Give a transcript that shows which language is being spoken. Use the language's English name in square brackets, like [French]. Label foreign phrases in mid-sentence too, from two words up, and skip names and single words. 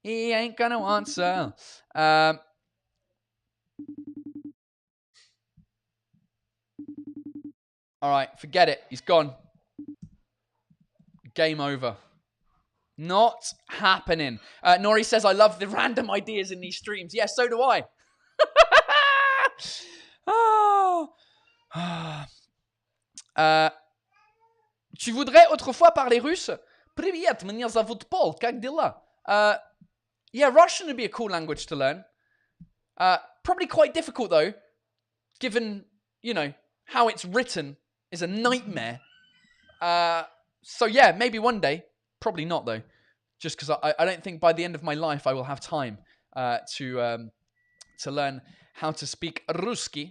[English] He ain't gonna answer. All right, forget it. He's gone. Game over. Not happening. Nori says, I love the random ideas in these streams. Yes, so do I. [French] Tu voudrais autrefois parler russe? [Russian] Привет, меня зовут Paul. Как дела? [English] Yeah, Russian would be a cool language to learn. Probably quite difficult, though, given, you know, how it's written is a nightmare. So, yeah, maybe one day. Probably not, though. Just because I don't think by the end of my life I will have time to learn how to speak Ruski.